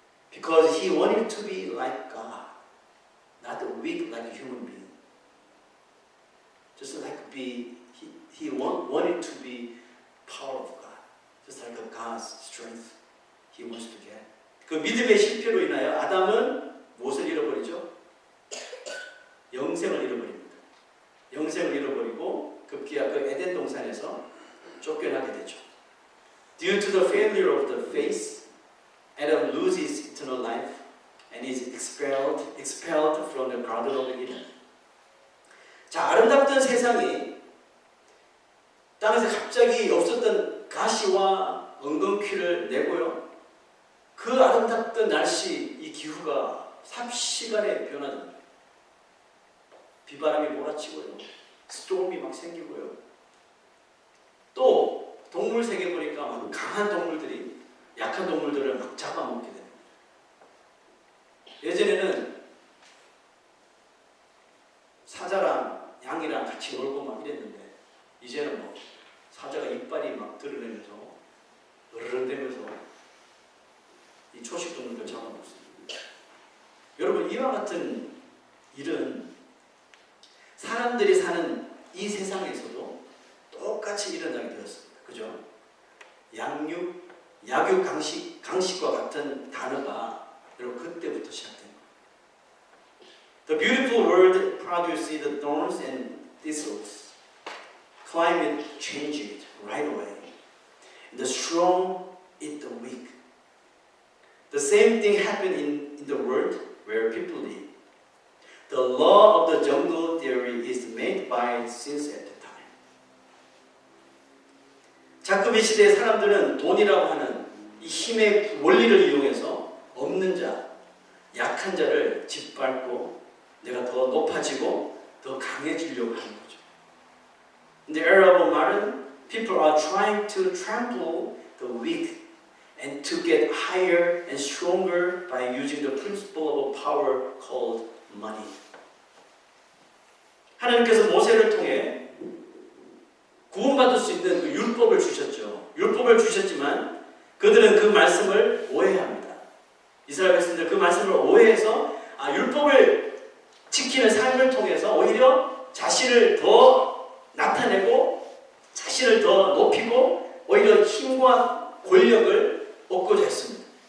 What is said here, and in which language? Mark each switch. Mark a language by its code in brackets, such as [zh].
[en] Because he wanted to be like God, not weak like a human being. Just like he wanted to be power of God, just like God's strength he wants to get. [ko] 그 믿음의 실패로 인하여 아담은 무엇을 잃어버리죠? 영생을 잃어버립니다. 영생을 잃어버리고 급기야 그 에덴 동산에서 쫓겨나게 되죠. [en] Due to the failure of the faith, Adam loses eternal life and is expelled from the Garden of Eden. [ko] 자, 아름답던 세상이 땅에서 갑자기 없었던 가시와 엉겅퀴를 내고요. 그 아름답던 날씨, 이 기후가 삽시간에 변화됩니다. 비바람이 몰아치고요. 스톰이 막 생기고요. 또 동물 세계 보니까 막 강한 동물들이 약한 동물들을 막 잡아먹게 됩니다. 예전에는 사자랑 양이랑 같이 놀고 막 이랬는데 이제는 뭐 사자가 이빨이 막 드러내면서 으르렁대면서 이 초식 동물들 잡아먹습니다. 여러분, 이와 같은 일은 사람들이 사는 이 세상에서도 똑같이 일어나게 되었습니다. 그죠? 약육, 강식과 같은 단어가 여러분 그때부터 시작된 거예요. [en] The beautiful world produced the thorns and thistles. Climate changed right away. The strong eat the weak. The same thing happened in the world where people live. The law of the jungle theory is made by since at the time. [ko] 자꾸 이 시대의 사람들은 돈이라고 하는 이 힘의 원리를 이용해서 없는 자, 약한 자를 짓밟고 내가 더 높아지고 더 강해지려고 하는 거죠. [en] In the era of modern, people are trying to trample the weak and to get higher and stronger by using the principle of power called money. [ko] 하나님께서 모세를 통해 구원받을 수 있는 그 율법을 주셨죠. 율법을 주셨지만 그들은 그 말씀을 오해합니다. 이스라엘 백성들 그 말씀을 오해해서 율법을 지키는 삶을 통해서 오히려 자신을 더 나타내고 자신을 더 높이고 오히려 힘과 권력을 얻고자 했습니다.